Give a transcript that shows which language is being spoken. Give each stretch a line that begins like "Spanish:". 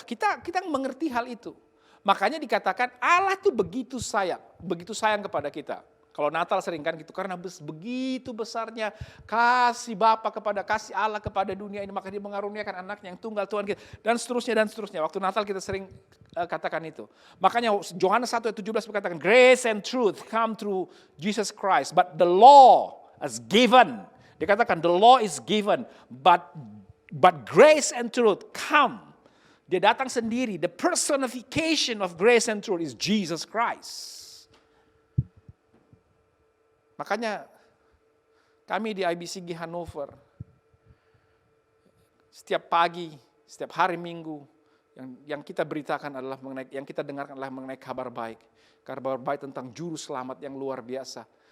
Indonesian: Kita mengerti hal itu. Makanya dikatakan Allah tuh begitu sayang kepada kita. Kalau Natal sering kan gitu, karena begitu besarnya kasih Bapa kasih Allah kepada dunia ini, maka dia mengaruniakan anaknya yang tunggal Tuhan kita. Dan seterusnya. Waktu Natal kita sering katakan itu. Makanya Yohanes 1 ayat 17 berkatakan,
English: grace and truth come through Jesus Christ, but the law is given. Dikatakan the law is given, but grace and truth come.
Indonesian: Dia datang sendiri.
English: The personification of grace and truth is Jesus Christ.
Indonesian: Makanya kami di IBCG Hannover, setiap pagi, setiap hari Minggu, yang kita beritakan adalah mengenai, yang kita dengarkan adalah mengenai kabar baik. Kabar baik tentang juru selamat yang luar biasa.